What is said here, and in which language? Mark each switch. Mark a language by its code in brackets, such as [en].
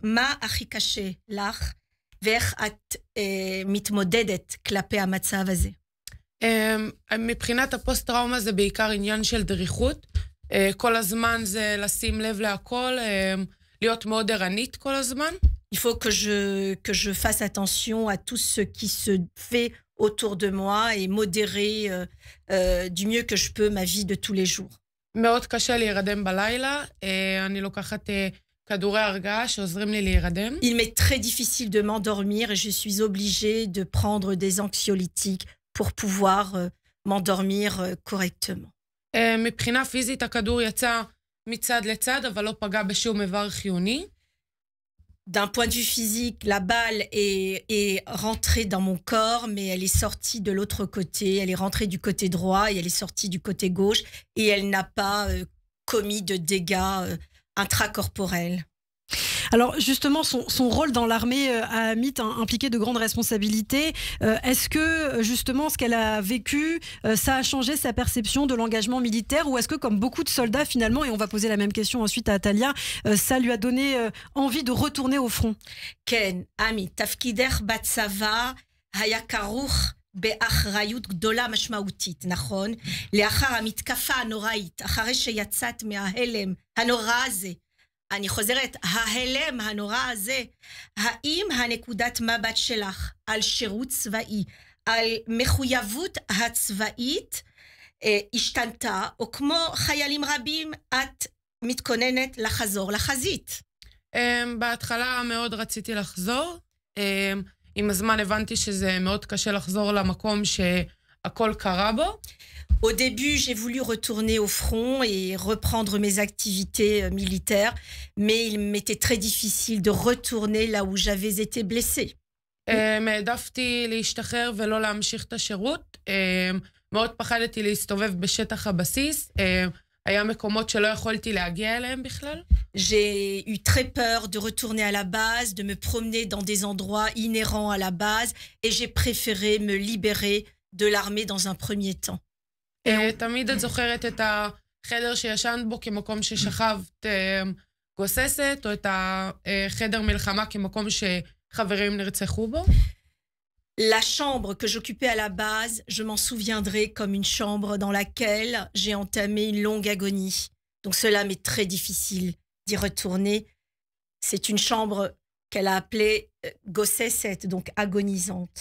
[he] מה הכי קשה לך, ואיך את מתמודדת כלפי המצב הזה? מבחינת הפוסט-טראומה זה בעיקר עניין של דריכות. כל הזמן זה לשים לב להכל, להיות מאוד ערנית כל הזמן. [fr] Il faut que je fasse attention à tout ce qui se fait autour de moi et modérer du mieux que je peux ma vie de tous les jours. [he] מאוד קשה להירדם בלילה, אני לוקחת כדורי הרגעה שעוזרים לי להירדם. [fr] Il m'est très difficile de m'endormir et je suis obligée de prendre des anxiolytiques pour pouvoir m'endormir correctement. [he] מבחינה פיזית הכדור יצא מצד לצד, אבל לא פגע בשום איבר חיוני. [fr] D'un point de vue physique, la balle est rentrée dans mon corps, mais elle est sortie de l'autre côté. Elle est rentrée du côté droit et elle est sortie du côté gauche. Et elle n'a pas commis de dégâts intracorporels. Alors justement, son rôle dans l'armée à Amit impliqué de grandes responsabilités. Est-ce que justement ce qu'elle a vécu, ça a changé sa perception de l'engagement militaire, ou est-ce que comme beaucoup de soldats finalement, et on va poser la même question ensuite à Atalia, ça lui a donné envie de retourner au front? [he] Ken, Amit, tafkider batsava haya karuch באחריות גדולה משמעותית, נכון? לאחר המתקפה הנוראית, אחרי שיצאת מההלם הנורא הזה, אני חוזרת, ההלם הנורא הזה, האם הנקודת מבט שלך על שירות צבאי, על מחויבות הצבאית, השתנתה, או כמו חיילים רבים, את מתכוננת לחזור לחזית? בהתחלה מאוד רציתי לחזור. עם הזמן הבנתי שזה מאוד קשה לחזור למקום שהכל קרה בו. [fr] Au début, j'ai voulu retourner au front et reprendre mes activités militaires, mais il m'était très difficile de retourner là où j'avais été blessée. [he] העדפתי להשתחרר ולא להמשיך את השירות. מאוד פחדתי להסתובב בשטח הבסיס. היה מקומות שלא יכולתי להגיע אליהם בכלל. [fr] J'ai eu très peur de retourner à la base, de me promener dans des endroits inhérents à la base, et j'ai préféré me libérer de l'armée dans un premier temps. [he] תמיד את זוכרת את החדר שישנת בו כמקום ששכבת גוססת, או את החדר מלחמה כמקום שחברים נרצחו בו? [fr] La chambre que j'occupais à la base, je m'en souviendrai comme une chambre dans laquelle j'ai entamé une longue agonie. Donc cela m'est très difficile d'y retourner. C'est une chambre qu'elle a appelée Gossesset, donc agonisante.